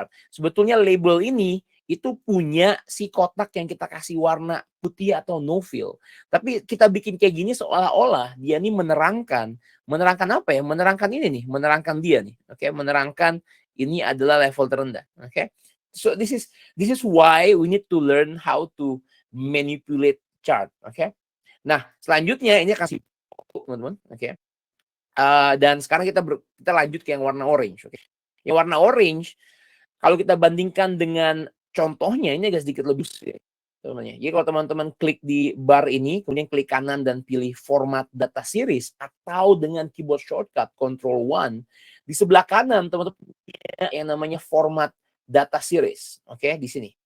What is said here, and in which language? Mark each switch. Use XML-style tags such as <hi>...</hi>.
<id>Sebetulnya label ini itu punya si kotak yang kita kasih warna putih atau no fill. Tapi kita bikin kayak gini seolah-olah dia ini menerangkan apa ya? Menerangkan ini nih, menerangkan dia nih, oke? Menerangkan ini adalah level terendah, oke?</id> <en>So this is why we need to learn how to manipulate chart, oke?</en> <id>Nah, selanjutnya ini kasih teman-teman, oke? Dan sekarang kita lanjut ke yang warna orange, oke? Yang warna orange, kalau kita bandingkan dengan contohnya, ini agak sedikit lebih teman-teman. Jadi kalau teman-teman klik di bar ini, kemudian klik kanan dan pilih format data series, atau dengan keyboard shortcut Ctrl 1, di sebelah kanan teman-teman yang namanya format data series, oke? Di sini.</id>